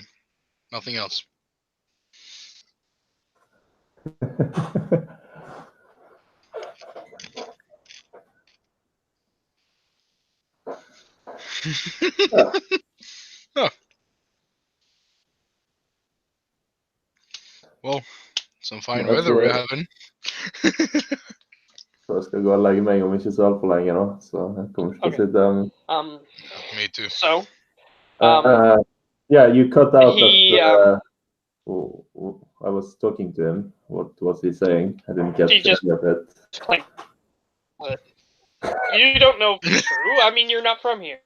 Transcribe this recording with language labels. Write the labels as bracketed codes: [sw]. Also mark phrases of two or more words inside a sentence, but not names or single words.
[en] Nothing else. Oh. Well, some fine weather we're having. [no] Så jeg skal gå og legge meg om ikke så altfor lenge nå, så jeg kommer ikke til å sitte [en] Me too. So, yeah, you cut out he, that I was talking to him. What was he saying? I didn't get he just any of it. claimed it. You don't know if it's true. I mean, you're not from here.